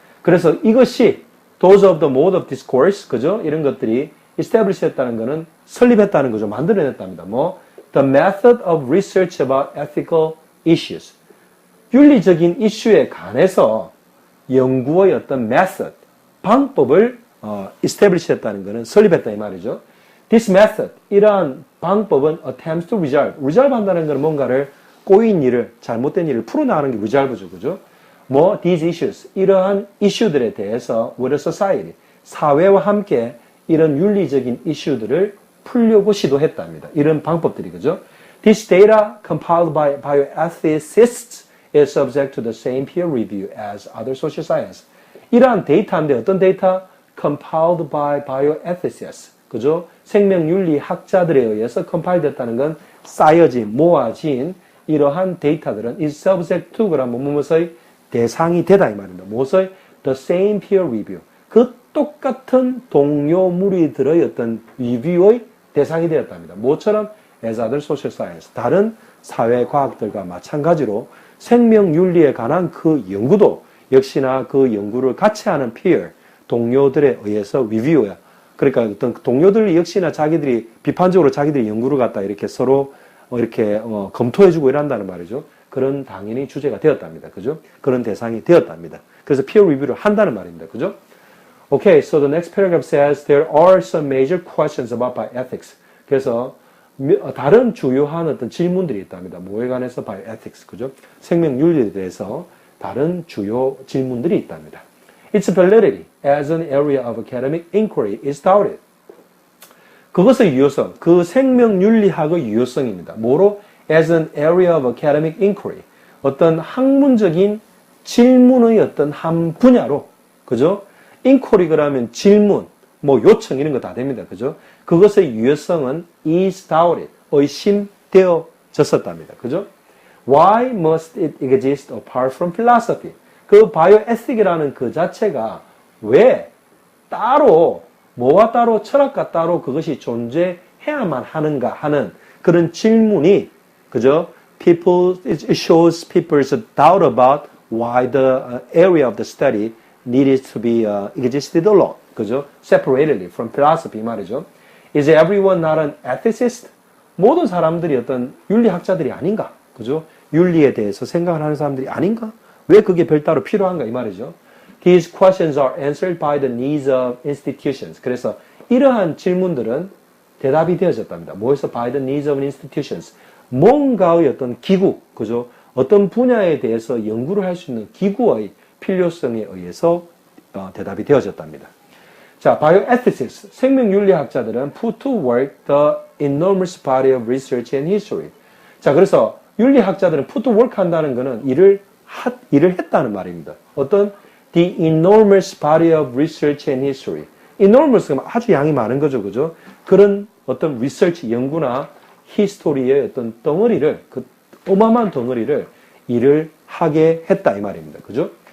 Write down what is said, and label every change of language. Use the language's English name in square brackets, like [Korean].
[Korean] 그래서 이것이 [English] those of the mode of discourse [Korean] 그죠? 이런 것들이 establish 했다는 것은 설립했다는 거죠. 만들어냈답니다. 뭐 [English] the method of research about ethical issues [Korean] 윤리적인 이슈에 관해서 연구의 어떤 method 방법을 establish 했다는 것은 설립했다 이 말이죠. [English] This method, [Korean] 이러한 방법은 [English] attempts to resolve [Korean] 한다는 것은 뭔가를 꼬인 일을, 잘못된 일을 풀어나가는 게 resolve죠. 그죠? 뭐, [English] these issues, [Korean] 이러한 이슈들에 대해서 [English] with a society, [Korean] 사회와 함께 이런 윤리적인 이슈들을 풀려고 시도했답니다. 이런 방법들이, 그죠? [English] This data compiled by bioethicists is subject to the same peer review as other social science. [Korean] 이러한 데이터인데 어떤 데이터? [English] compiled by bioethicists. [Korean] 그죠? 생명윤리학자들에 의해서 compile 됐다는 건 쌓여진, 모아진 이러한 데이터들은 [English] is subject to [Korean] 그러면 무엇의 대상이 되다 이 말입니다. 무엇의? [English] the same peer review. [Korean] 그 똑같은 동료 무리들의 어떤 리뷰의 대상이 되었답니다. 뭐처럼? [English] as other social science. [Korean] 다른 사회과학들과 마찬가지로 생명윤리에 관한 그 연구도 역시나 그 연구를 같이 하는 peer, 동료들에 의해서 리뷰야. 그러니까 어떤 동료들 역시나 자기들이 비판적으로 자기들이 연구를 갖다 이렇게 서로 이렇게 검토해주고 이런다는 말이죠. 그런 당연히 주제가 되었답니다. 그죠? 그런 대상이 되었답니다. 그래서 peer review를 한다는 말입니다. 그죠? [English] Okay, so the next paragraph says there are some major questions about bioethics. [Korean] 그래서 다른 주요한 어떤 질문들이 있답니다. 뭐에 관해서 bioethics, 그죠? 생명윤리에 대해서 다른 주요 질문들이 있답니다. [English] Its validity as an area of academic inquiry is doubted. [Korean] 그것의 유효성, 그 생명윤리학의 유효성입니다. 뭐로? [English] As an area of academic inquiry. [Korean] 어떤 학문적인 질문의 어떤 한 분야로, 그죠? inquiry 그러면 질문, 뭐 요청 이런 거 다 됩니다. 그죠? 그것의 유효성은 is doubted. 의심되어졌었답니다. 그죠? [English] Why must it exist apart from philosophy? [Korean] 그 바이오에틱이라는 그 자체가 왜 따로 뭐와 따로 철학과 따로 그것이 존재해야만 하는가 하는 그런 질문이 그죠? [English] It shows people's doubt about why the area of the study needed to be existed alone. [Korean] 그죠? [English] Separately from philosophy [Korean] 말이죠. [English] Is everyone not an ethicist? [Korean] 모든 사람들이 어떤 윤리학자들이 아닌가? 그죠? 윤리에 대해서 생각을 하는 사람들이 아닌가? 왜 그게 별도로 필요한가? 이 말이죠. [English] These questions are answered by the needs of institutions. [Korean] 그래서 이러한 질문들은 대답이 되어졌답니다. 뭐에서 [English] by the needs of institutions. [Korean] 뭔가의 어떤 기구, 그죠? 어떤 분야에 대해서 연구를 할 수 있는 기구의 필요성에 의해서 대답이 되어졌답니다. [English] 자, bioethicists, [Korean] 생명윤리학자들은 [English] put to work the enormous body of research and history. [Korean] 자, 그래서 윤리학자들은 [English] put to work [Korean] 한다는 것은 일을 했다는 말입니다. 어떤 [English] the enormous body of research and history. [Korean] enormous 아주 양이 많은 거죠, 그죠? 그런 어떤 research 연구나 history의 어떤 덩어리를 그 어마어마한 덩어리를 일을 하게 했다 이 말입니다, 그죠?